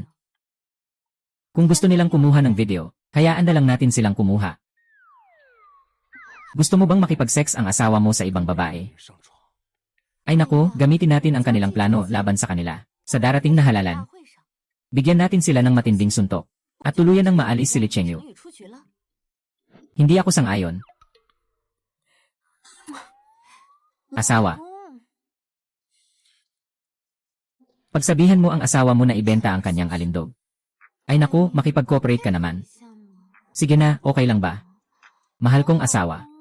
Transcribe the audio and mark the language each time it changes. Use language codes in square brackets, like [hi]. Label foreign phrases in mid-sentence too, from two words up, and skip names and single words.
[tl] Kung gusto nilang kumuha ng video, hayaan na lang natin silang kumuha. Gusto mo bang makipag-sex ang asawa mo sa ibang babae? Ay naku, gamitin natin ang kanilang plano laban sa kanila. Sa darating na halalan, [zh] 大会上， [tl] bigyan natin sila ng matinding suntok. At tuluyan ng maalis si Li [zh] 情 [tl] Chengyu. [zh] 侣出局了。 [tl] Hindi ako sang-ayon. Asawa. [zh] 嗯， [tl] Pagsabihan mo ang asawa mo na ibenta ang kanyang alindog. Ay naku, makipag-cooperate ka naman. [zh] 项目。 [tl] Sige na, okay lang ba? Mahal kong asawa.